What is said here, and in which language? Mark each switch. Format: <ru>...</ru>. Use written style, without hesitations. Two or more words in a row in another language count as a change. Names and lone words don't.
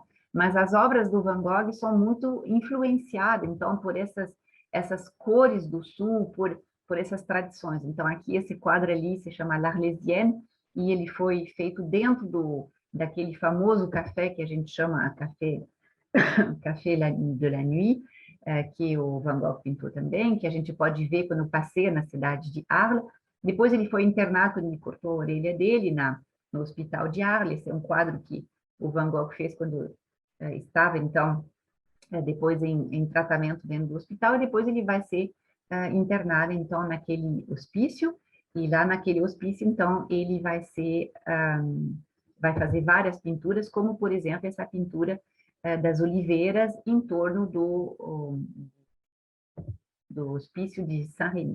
<pt>Mas as obras do Van Gogh são muito influenciadas, então, por essas cores do sul, por por essas tradições. Então, aqui esse quadro ali se chama L'Arlésienne, e ele foi feito dentro daquele famoso café que a gente chama café de la Nuit, que o Van Gogh pintou também, que a gente pode ver quando passeia na cidade de Arles. Depois ele foi internado, quando ele cortou a orelha dele no hospital de Arles. Esse é um quadro que o Van Gogh fez quando estava, então, depois em tratamento dentro do hospital, e depois ele vai ser internado, então, naquele hospício, e lá naquele hospício, então, ele vai vai fazer várias pinturas, como, por exemplo, essa pintura das oliveiras em torno do hospício de Saint-Rémy.</pt>